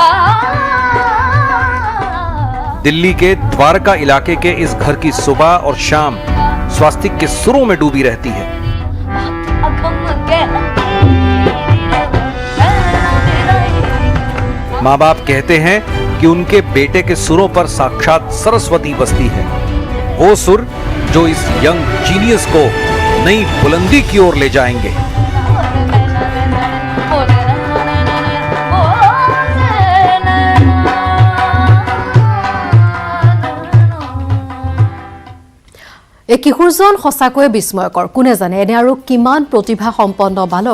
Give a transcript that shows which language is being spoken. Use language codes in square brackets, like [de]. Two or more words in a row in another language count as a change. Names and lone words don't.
[hi] दिल्ली के द्वारका इलाके के इस घर की सुबह और शाम स्वास्तिक के सुरों में डूबी रहती है माँ बाप कहते हैं कि उनके बेटे के सुरों पर साक्षात सरस्वती बसती है वो सुर जो इस [en] young genius [hi] को नई बुलंदी की ओर ले जाएंगे [as] এই কিশোৰজন সঁচাকৈ বিস্ময়কৰ কোনে জানে এনে আৰু কিমান প্ৰতিভা সম্পন্ন বালক